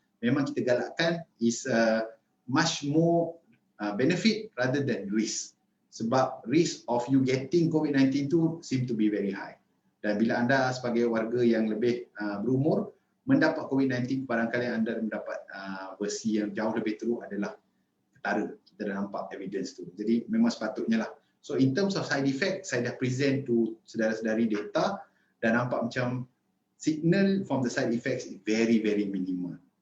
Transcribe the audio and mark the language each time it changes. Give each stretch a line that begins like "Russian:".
Malay: Memang kita galakkan
English: is much more benefit rather than risk. Sebab risk of you getting COVID-19 tu seem to be very high.
Malay: Dan bila anda sebagai warga yang lebih berumur mendapat COVID-19, barangkali anda mendapat versi yang jauh lebih teruk adalah ketara. Kita dah nampak evidence tu. Jadi memang sepatutnya lah.
English: So in terms of side effect,
Malay: saya dah
English: present to saudara-saudari data
Malay: dan nampak macam
English: signal from the side effects is very very minimal.